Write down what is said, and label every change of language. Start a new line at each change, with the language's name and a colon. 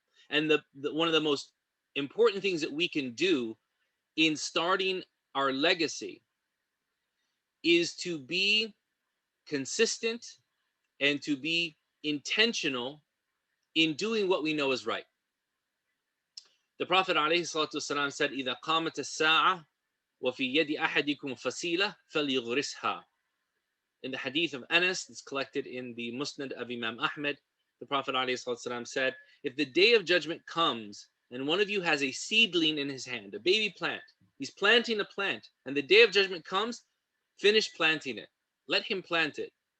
English: And one of the most important things that we can do in starting our legacy is to be consistent and to be intentional in doing what we know is right. The Prophet ﷺ said,
Arabic: إِذَا قَامَتِ السَّاعَةِ وَفِي يَدِ أَحَدِكُمْ فَصِيلَةٌ فَلْيُغْرِسْهَا.
English: In the hadith of Anas, it's collected in the Musnad of Imam Ahmed, the Prophet ﷺ said, if the day of judgment comes and one of you has a seedling in his hand, a baby plant, he's planting a plant, and the day of judgment comes, finish planting it. Let him plant it.